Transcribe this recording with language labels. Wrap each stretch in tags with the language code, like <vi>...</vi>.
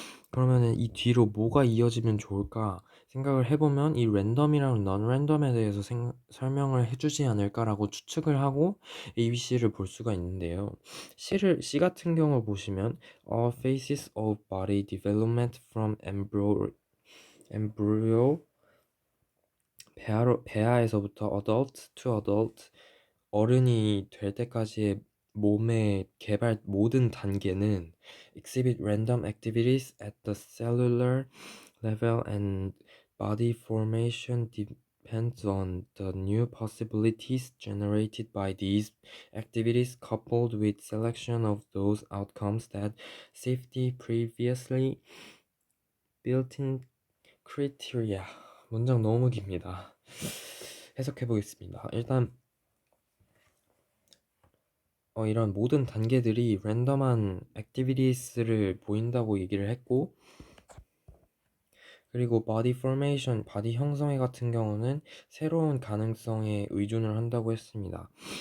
<ko>그러면은 이 뒤로 뭐가 이어지면 좋을까 생각을 해보면 이 랜덤이랑 넌 랜덤에 대해서 설명을 해주지 않을까라고 추측을 하고 ABC를 볼 수가 있는데요. C 같은 경우 보시면</ko> <en>All phases of body development from embryo</en> <ko>배아에서부터</ko> <en>adult to adult</en> <ko>어른이 될 때까지의 몸의 개발 모든 단계는</ko> <en>exhibit random activities at the cellular level and body formation depends on the new possibilities generated by these activities coupled with selection of those outcomes that safety previously built-in criteria.</en> <ko>문장 너무 깁니다. 해석해 보겠습니다. 일단 이런 모든 단계들이 랜덤한 액티비티스를 보인다고 얘기를 했고, 그리고 바디 포메이션, 바디 형성애 같은 경우는 새로운 가능성에 의존을 한다고 했습니다.</ko>